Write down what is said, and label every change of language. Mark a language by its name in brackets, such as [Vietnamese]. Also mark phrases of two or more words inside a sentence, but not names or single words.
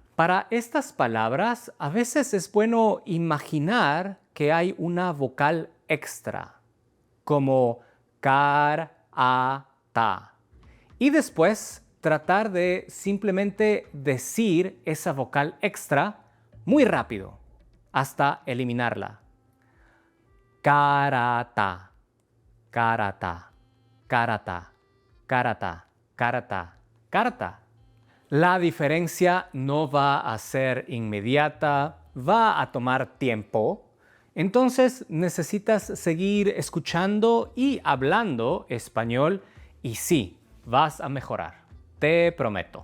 [Spanish] Para estas palabras, a veces es bueno imaginar que hay una vocal extra, como ta. Y después tratar de simplemente decir esa vocal extra muy rápido, hasta eliminarla. Carata, carata, carata, carata, carata, carta. La diferencia no va a ser inmediata, va a tomar tiempo. Entonces necesitas seguir escuchando y hablando español y sí, vas a mejorar, te prometo.